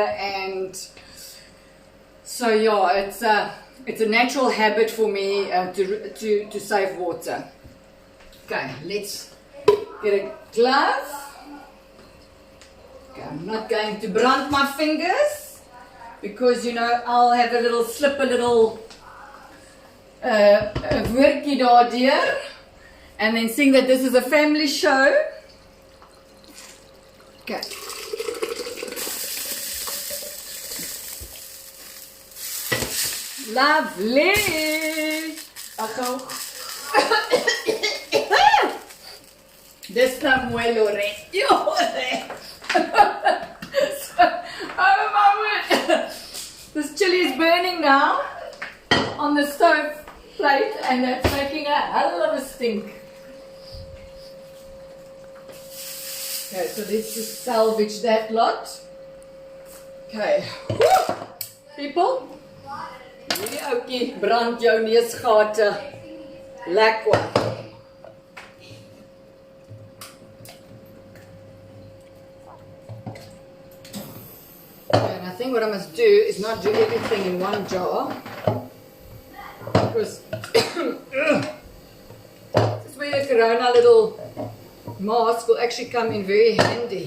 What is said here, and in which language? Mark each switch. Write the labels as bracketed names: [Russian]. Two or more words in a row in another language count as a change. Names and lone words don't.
[English] And so yeah, it's a natural habit for me to save water. Okay, let's get a glove. Okay, I'm not going to brand my fingers, because I'll have a little [Afrikaans] woordjie daardeur, [English] and then seeing that this is a family show. Okay. Lovely. [Afrikaans] Dis nou mooi, Loret. [English] Oh my word. and that's making a hell of a stink. Okay, so let's just salvage that lot. Okay. Woo! People, [Afrikaans] hierdie ouetjie brand jou neusgate. Lekker. [English] And I think what I must do is not do everything in one jar, because this is where the Corona little mask will actually come in very handy.